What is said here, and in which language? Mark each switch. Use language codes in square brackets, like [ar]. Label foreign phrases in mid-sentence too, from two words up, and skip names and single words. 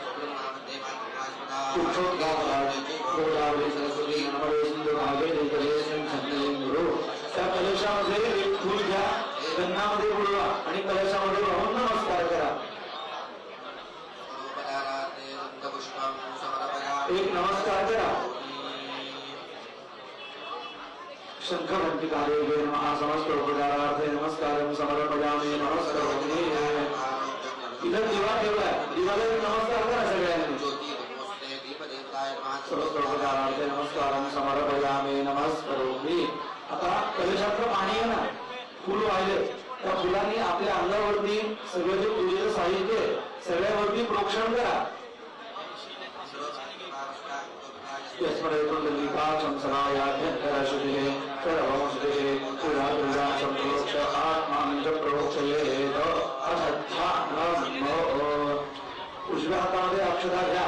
[mr] त्या कलशामध्ये एक फूल घ्या. गन्नामध्ये बुडवा आणि कलशामध्ये वाहून नमस्कार करा. एक नमस्कार करा. [sa] शंख घंटिकारे नमः. समस्त उपचारार्थे नमस्कारं समर्पयामि. नमस्करोमि. [mr] इधर दिवा ठेवलाय. दिवाला नमस्कार करा सगळ्यांनी. [sa] समस्त उपचारार्थे नमस्कारं समर्पयामि. नमस्करोमि. [mr] आता कलशातलं पाणी आहे ना, फुल वाहिले. त्या फुलांनी आपल्या अंगावरती सगळं जे पूजेचं साहित्य सगळ्यावरती प्रोक्षण करा. उजव्या हातामध्ये अक्षता घ्या.